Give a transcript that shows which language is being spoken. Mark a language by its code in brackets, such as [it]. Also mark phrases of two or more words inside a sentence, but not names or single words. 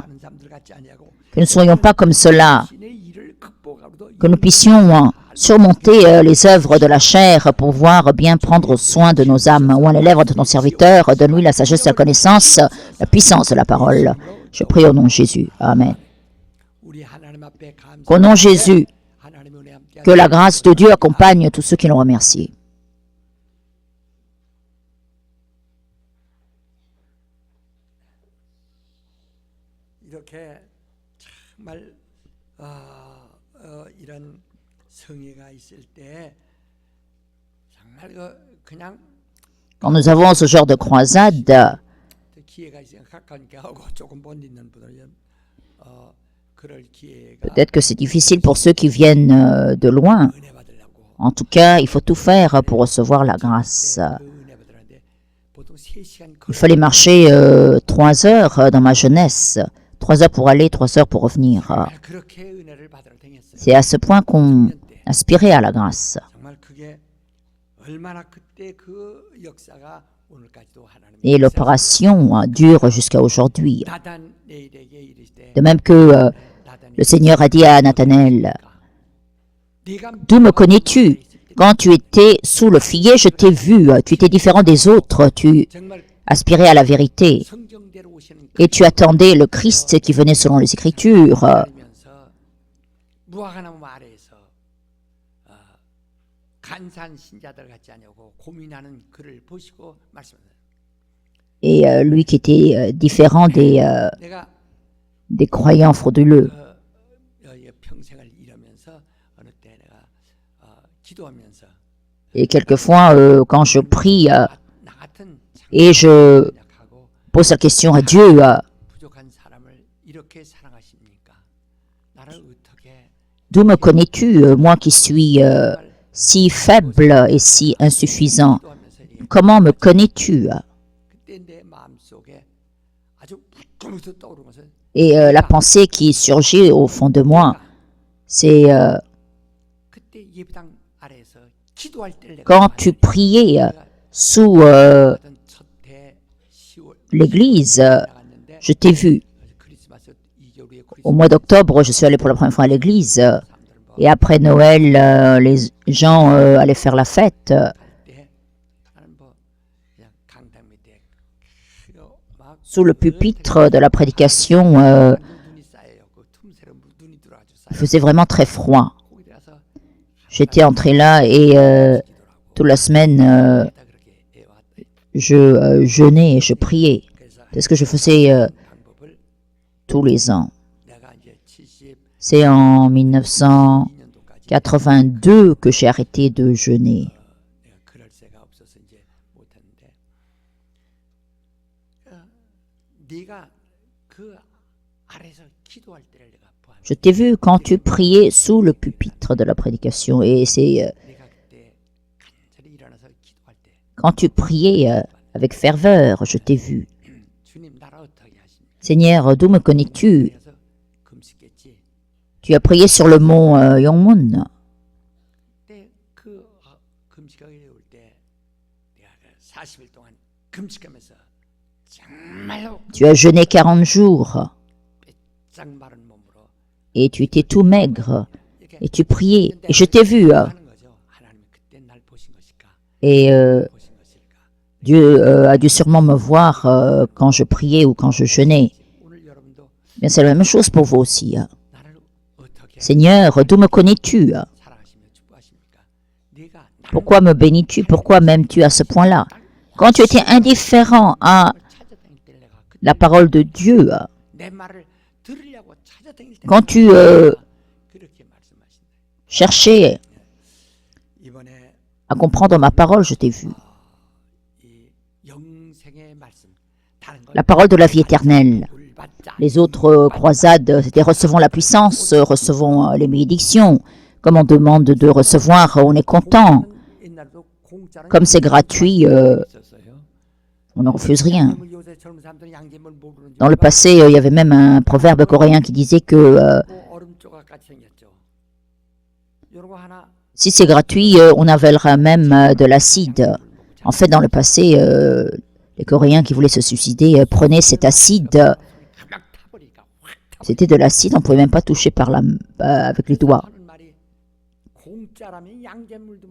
[fr] Que nous ne soyons pas comme cela, que nous puissions surmonter les œuvres de la chair pour pouvoir bien prendre soin de nos âmes. Ou à les lèvres de ton serviteur, donne-lui la sagesse, la connaissance, la puissance de la parole. Je prie au nom de Jésus. Amen. Qu'au nom de Jésus, que la grâce de Dieu accompagne tous ceux qui l'ont remercié. [ko] 이런 성회가 있을 때 정말 그냥 [fr] Quand nous avons ce genre de croisade, [ko] 기회가 있으면 가까우니까 하고 조금 못 있는 분들은 그럴 기회가 [fr] peut-être que c'est difficile pour ceux qui viennent de loin. [ko] 은혜 받으려고 [fr] En tout cas, il faut tout faire pour recevoir la grâce. [ko] 그 은혜 받으는데 보통 3시간 [fr] Il fallait marcher 3 heures dans ma jeunesse. 3 heures pour aller, 3 heures pour revenir. [ko] 그렇게 은혜를 받으러 다녔어요. [fr] C'est à ce point qu'on aspirait à la grâce. [ko] 정말 그게 얼마나 그때 그 역사가 오늘까지도 하나님의 [fr] Et l'opération dure jusqu'à aujourd'hui. [ko] 나단 내일에게 이르시되 [fr] De même que le Seigneur a dit à Nathanaël, « D'où me connais-tu? Quand tu étais sous le figuier, je t'ai vu. Tu étais différent des autres. Tu [ko] 정말 [fr] aspirais à la vérité. [ko] 성경대로 오시는 [fr] Et tu attendais le Christ qui venait selon les Écritures. [ko] 하면서 무화과나무 아래에서 간사한 신자들 같지 않냐고 고민하는 그를 보시고 말씀하세요. [fr] Et lui qui était différent [ko] 내가 [fr] des croyants frauduleux. [ko] 평생을 일하면서 어느 때 내가 기도하면서 [fr] Et quelquefois, quand je prie [ko] 나 같은 [fr] et je [ko] 약하고 [fr] pose la question à Dieu, [ko] 부족한 사람을 이렇게 사랑하십니까? 나를 어떻게 [fr] d'où me connais-tu, moi qui suis si faible et si insuffisant? [ko] 기도하면서 [fr] Comment me connais-tu? [ko] 그때 내 마음속에 아주 부끄러워서 떠오르는 것은 [fr] Et la pensée qui surgit au fond de moi, c'est [ko] 그때 예배당 아래에서 기도할 때를 내가 [fr] quand tu priais sous [ko] 받은 첫해 10월 [fr] l'église, [ko] 나갔는데 [fr] je t'ai vu. [ko] 크리스마스 2개월 후에 [fr] Au mois d'octobre, je suis allé pour la première fois à l'église. Et après Noël, les gens allaient faire la fête. [ko] 때 나는 뭐 그냥 강당 밑에 막 [fr] Sous le pupitre de la prédication, [ko] 눈이 쌓여요. 그 틈새로 눈이 들어가지고 [fr] il [ko] 쌓여. [fr] faisait vraiment très froid. [ko] 거기 들어가서 [fr] J'étais entré là et toute la semaine, [ko] 다 그렇게 해왔다. [fr] je jeûnais et je priais. [ko] 그래서 [fr] C'est ce que je faisais [ko] 방법을 [fr] tous les ans. [ko] 내가 이제 72년도까지 [fr] C'est en 1982 que j'ai arrêté de jeûner. [ko] 내가 그럴 새가 없어서 이제 못했는데 네가 그 아래서 기도할 때를 내가 보았는데 [fr] Je t'ai vu quand tu priais sous le pupitre de la prédication. Et c'est [ko] 네가 그때 간절히 일어나서 기도할 때 [fr] quand tu priais avec ferveur, je t'ai vu. [ko] 주님 나를 어떻게 하십니까? [fr] Seigneur, d'où me connais-tu? [ko] 그래서 금식했지. [fr] Tu as prié sur le mont Yongmun. [ko] 그때 그 금식하게 올 때 내가 그 40일 동안 금식하면서 정말로 [fr] Tu as jeûné 40 jours [ko] 짱 마른 몸으로 [fr] et tu étais tout maigre [ko] 이렇게 [fr] et tu priais. Et je t'ai vu. [ko] 하는 거죠. 하나님 그때 날 보신 것일까? [fr] Et [ko] 보신 것일까? [fr] Dieu a dû sûrement me voir quand je priais ou quand je jeûnais. [ko] 오늘 여러분도 [fr] Bien, c'est la même chose pour vous aussi. [ko] 나를 어떻게 [fr] Seigneur, d'où me connais-tu? [ko] 사랑하시며 축복하십니까? 네가 나를 [fr] Pourquoi me bénis-tu? Pourquoi m'aimes-tu à ce point-là? Quand tu étais indifférent à [ko] 찾아다닐 때 내가 그때 [fr] la parole de Dieu, [ko] 내 말을 들으려고 찾아다닐 때 [fr] quand tu [ko] 그렇게 말씀하신다. [fr] cherchais [ko] 이번에 [fr] à comprendre ma parole, je t'ai vu. [ko] 이 영생의 말씀 다른 건 [fr] La parole de la vie éternelle. [ko] 물 받자. [fr] Les autres croisades, c'était recevons la puissance, recevons les bénédictions. Comme on demande de recevoir, on est content. [ko] 옛날에도 공짜로 [fr] Comme c'est gratuit, [ko] 있었어요. [fr] on ne refuse rien. [ko] 요새 젊은 사람들은 양재물 모르는 줄 [fr] Dans le [ko] 알고 [fr] passé, il y avait même un proverbe coréen qui disait que [ko] 얼음 조각같이 생겼죠. 요런 거 하나 [fr] si c'est gratuit, on avalera même de l'acide. En fait, dans le passé, les Coréens qui voulaient se suicider prenaient cet acide. [ko] 가막 타버리니까 확 타버리니까 [fr] C'était de l'acide, on ne pouvait même pas toucher avec les doigts. [ko] 하는 말이 공짜라면 양재물도